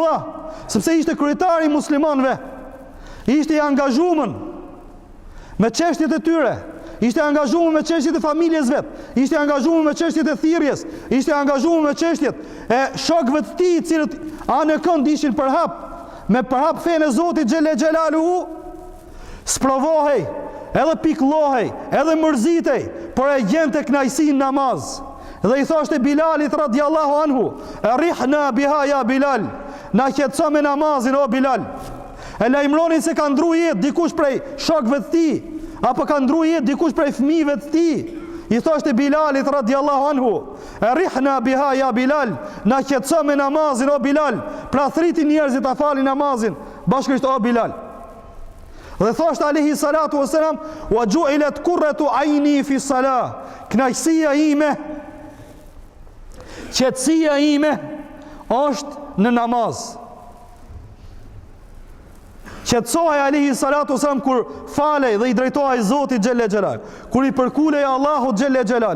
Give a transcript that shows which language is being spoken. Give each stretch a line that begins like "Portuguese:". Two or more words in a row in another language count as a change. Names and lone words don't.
Albanian: mëdha, sepse ishte kryetari i muslimanëve, ishte i angazhuar me çështjet e tyre, ishte angazhuar me çështjet e familjes vet, ishte angazhuar me çështjet e thirrjes, ishte angazhuar me çështjet e shokëve të tij, të cilët anë kënd ishin me përhap fenë e Zotit
Arabic: جل جلاله,
Albanian: sprovohej, edhe pikëllohej, edhe mërzitej, por e gjente kënaqësinë në namaz. Dhe i thoshte Bilalit
Arabic: رضي الله عنه, أرحنا بها يا بلال,
Albanian: na qetëso me namazin o Bilal. E lajmëronin se ka ndru jetë dikush prej shokëve të tij, apo ka ndru jetë dikush prej fëmijëve të tij. I thoshte Bilalit
Arabic: رضي الله عنه, أرحنا بها يا بلال,
Albanian: na qetëso me namazin o Bilal. Pra thritin njerëzit ta falin namazin bashkërisht o Bilal. Dhe thoshte
Arabic: عليه الصلاة والسلام, وجعلت قرة عيني في الصلاة,
Albanian: kënaqësia ime, qetësia ime është në namaz. Qetësohej
Arabic: عليه الصلاة والسلام
Albanian: kur falej dhe i drejtohej Zotit
Arabic: جل جلاله,
Albanian: kur i përkulej Allahut
Arabic: جل جلاله.